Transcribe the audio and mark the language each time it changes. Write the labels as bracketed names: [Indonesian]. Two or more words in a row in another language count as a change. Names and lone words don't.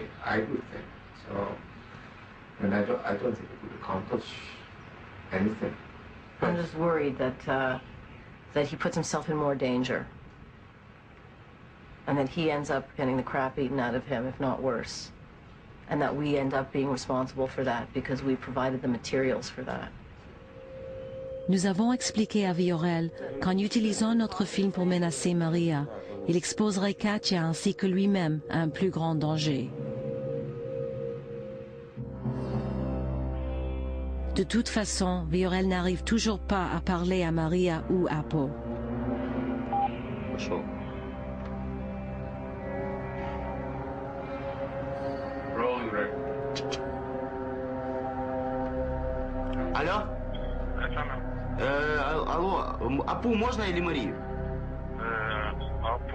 [English] I would think so, and I don't think it would accomplish anything. I'm just worried that that he puts himself in more danger, and that he ends up getting the crap eaten out of him, if not worse, and that we end up being responsible for that because we provided the materials for that. [French] Nous avons expliqué à Viorel qu'en utilisant notre film pour menacer Maria, il exposerait Katia ainsi que lui-même à un plus grand danger. De toute façon, Viorel n'arrive toujours pas à parler à Maria ou à Apo. [Russian] Пошел. Алло? Алло, Апу можно или Марию?